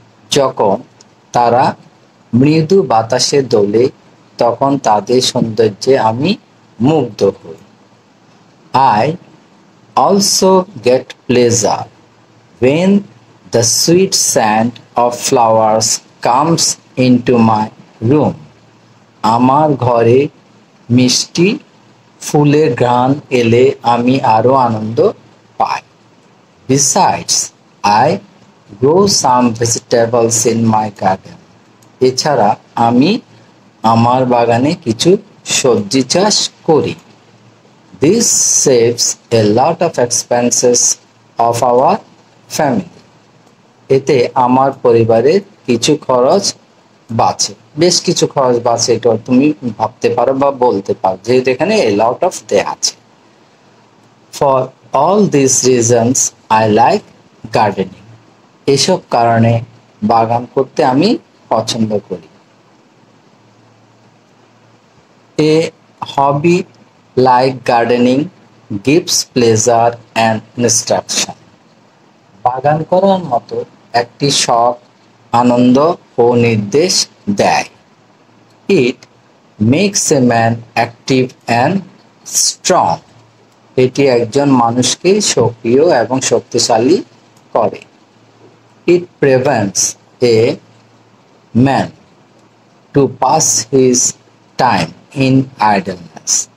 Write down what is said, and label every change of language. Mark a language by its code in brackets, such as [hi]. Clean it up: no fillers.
[bn] যখন তারা মৃদু বাতাসে দোলে তখন তাদের সৌন্দর্যে আমি মুগ্ধ হই। [en] I also get pleasure when the sweet scent of flowers comes into my room. [bn] আমার ঘরে মিষ্টি ফুলের ঘ্রাণ এলে আমি আরো আনন্দ পাই। [en] Besides, I grow some vegetables in my garden. [bn] এছাড়া আমি আমার বাগানে কিছু সবজি চাষ করি। [en] This saves a lot of expenses of our family. [bn] এতে আমার পরিবারের কিছু খরচ বাঁচে, বেশ কিছু খরচ বাঁচে, এটা তুমি ভাবতে পারো বা বলতে পারো, যেহেতু এখানে a lot of দেয়া আছে। [en] For all these reasons I like gardening. [bn] এসব কারণে বাগান করতে আমি পছন্দ করি। [en] A hobby like gardening gives pleasure and instruction. [bn] বাগান করার মতো একটি শখ আনন্দ ও নির্দেশ দেয়। [en] It makes a man active and strong. [bn] এটি একজন মানুষকে সক্রিয় এবং শক্তিশালী করে। [en] It prevents a man to pass his time in idleness.